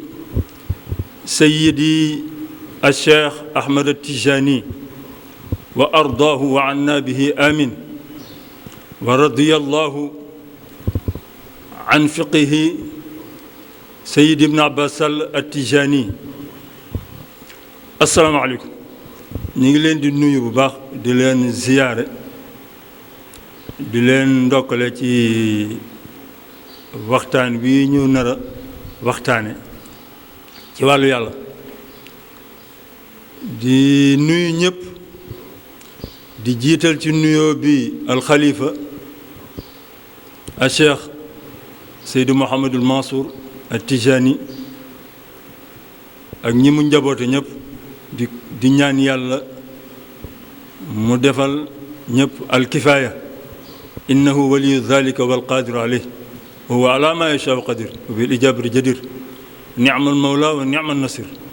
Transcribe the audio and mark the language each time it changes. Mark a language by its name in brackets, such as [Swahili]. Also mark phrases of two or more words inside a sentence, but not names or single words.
[Arabic] سيدي الشيخ أحمد التجاني وأرضاه وعنا به آمين ورضي الله عن فقه سيد ابن عباس التجاني. السلام عليكم. [Wolof] ñu ngi leen di nuyu bu baax di leen ziyaare di leen ndokkale ci waxtaan wi ñu nar a waxtaane ci wàllu yàlla di nuyu ñëpp di jiital ci nuyoo bi alxalifa a cheikh Seydou Mouhamadul Mansour at-Tijani ak ñi mu njaboote ñëpp di ñaan yàlla mu defal ñëpp alkifaaya [Arabic] إنه ولي ذلك والقادر عليه وهو على ما يشاء قدير وبالإجابة جدير نعم المولى ونعم النصير.